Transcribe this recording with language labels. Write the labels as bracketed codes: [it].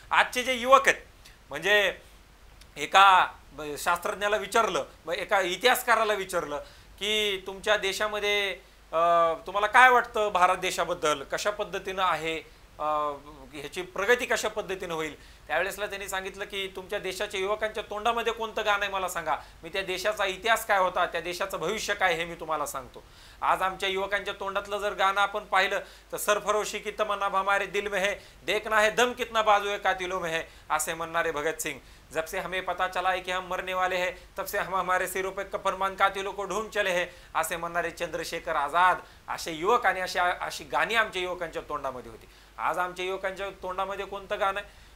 [mr] आजचे जे युवक आहेत, म्हणजे एका शास्त्रज्ञाला विचारलं, एका इतिहासकाराला विचारलं की तुमच्या देशामध्ये तुम्हाला काय वाटतं भारत देशाबद्दल, कशा पद्धतीनं आहे, ह्याची प्रगती कशा पद्धतीनं होईल. त्यावेळेसला त्यांनी सांगितलं की तुमच्या देशाच्या युवकांच्या तोंडामध्ये कोणतं गाणं आहे मला सांगा, मी त्या देशाचा इतिहास काय होता, त्या देशाचं भविष्य काय हे मी तुम्हाला सांगतो. आज आमच्या युवकांच्या तोंडातलं जर गाणं आपण पाहिलं तर [hi] सरफरोशी की तमन्ना हमारे दिल में है, देखना है दम कितना बाजू है कातिलों में है, [mr] असे म्हणणारे भगत सिंग. [hi] जब से हमें पता चला है कि हम मरने वाले हैं, तब से हम हमारे सिरों पे कफन कातिलों को ढूंढ चले हैं, [mr] असे म्हणणारे चंद्रशेखर आझाद. असे युवक आणि अशी गाणी आमच्या युवकांच्या तोंडामध्ये होती. आज आमच्या युवकांच्या तोंडामध्ये कोणतं गाणं आहे?